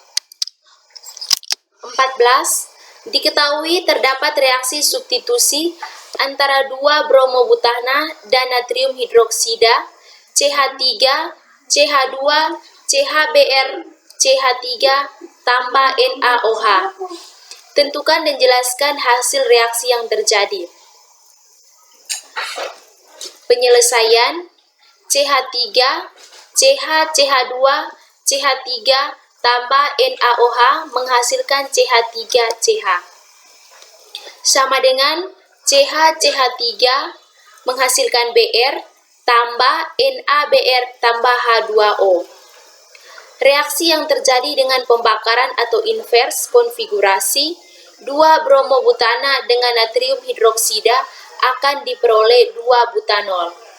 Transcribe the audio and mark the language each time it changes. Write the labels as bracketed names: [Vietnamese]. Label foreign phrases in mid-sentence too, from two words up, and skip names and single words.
[Indonesian] 14. Diketahui terdapat reaksi substitusi antara 2 bromobutana dan natrium hidroksida CH3, CH2, CHBr, CH3 tambah NaOH. Tentukan dan jelaskan hasil reaksi yang terjadi. Penyelesaian: CH3, CH, CH2, CH3 tambah NaOH menghasilkan CH3CH. Sama dengan CH, CH3 menghasilkan Br tambah NaBr tambah H2O. Reaksi yang terjadi dengan pembakaran atau invers konfigurasi 2 bromobutana dengan natrium hidroksida akan diperoleh 2 butanol.